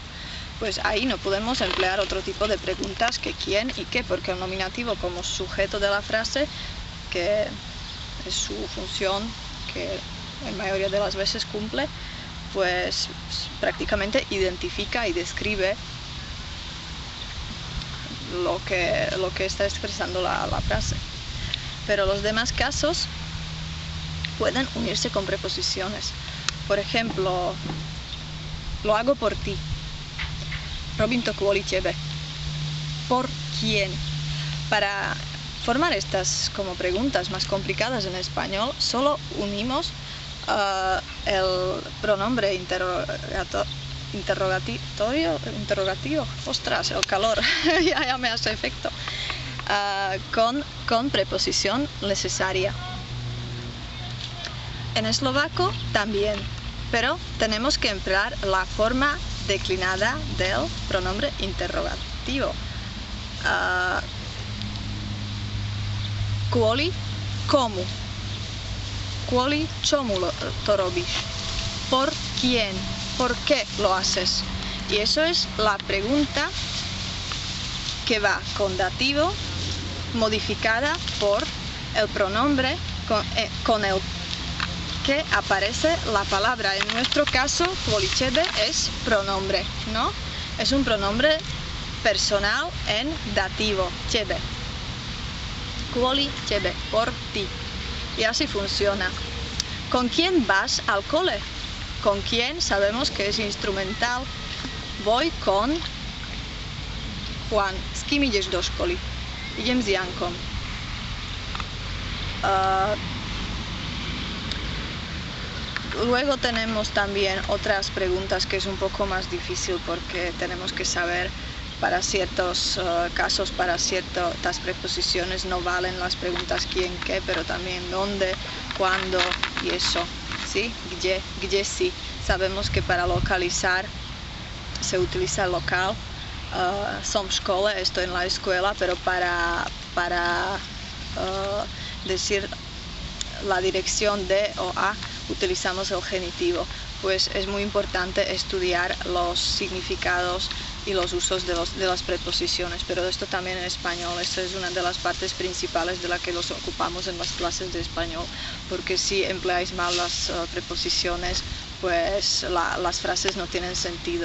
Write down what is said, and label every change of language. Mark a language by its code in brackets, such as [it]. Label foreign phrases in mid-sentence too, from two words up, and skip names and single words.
[es] Pues ahí no podemos emplear otro tipo de preguntas que quién y qué, porque el nominativo como sujeto de la frase, que es su función, que en mayoría de las veces cumple, pues prácticamente identifica y describe lo que está expresando la frase. Pero los demás casos pueden unirse con preposiciones. Por ejemplo, lo hago por ti. [sk] Robím to kvôli tebe. [es] ¿Por quién? Para formar estas como preguntas más complicadas en español, solo unimos el pronombre interrogativo, ostras, el calor, ya me hace efecto, con preposición necesaria. En eslovaco también, pero tenemos que emplear la forma declinada del pronombre interrogativo. [sk] Kvôli komu? Kvôli čomu to robíš? [es] ¿Por quién? ¿Por qué lo haces? Y eso es la pregunta que va con dativo modificada por el pronombre con el que aparece la palabra. En nuestro caso, [sk] kvôli tebe [es] es pronombre, ¿no? Es un pronombre personal en dativo, tebe. [sk] Kvôli tebe, [es] por ti. Y así funciona. ¿Con quién vas al cole? ¿Con quién? Sabemos que es instrumental. Voy con Juan. [sk] S kým ideš do školy? Idem s Jankom. [es] Luego tenemos también otras preguntas que es un poco más difícil porque tenemos que saber para ciertos casos, para ciertas preposiciones no valen las preguntas quién, qué, pero también dónde, cuándo y eso, ¿sí? Gdzie sí. Sabemos que para localizar se utiliza el local. [sk] Som v škole, [es] estoy en la escuela, pero para decir la dirección de o a utilizamos el genitivo. Pues es muy importante estudiar los significados y los usos de las preposiciones, pero esto también en español, esto es una de las partes principales de la que nos ocupamos en las clases de español, porque si empleáis mal las preposiciones, pues las frases no tienen sentido.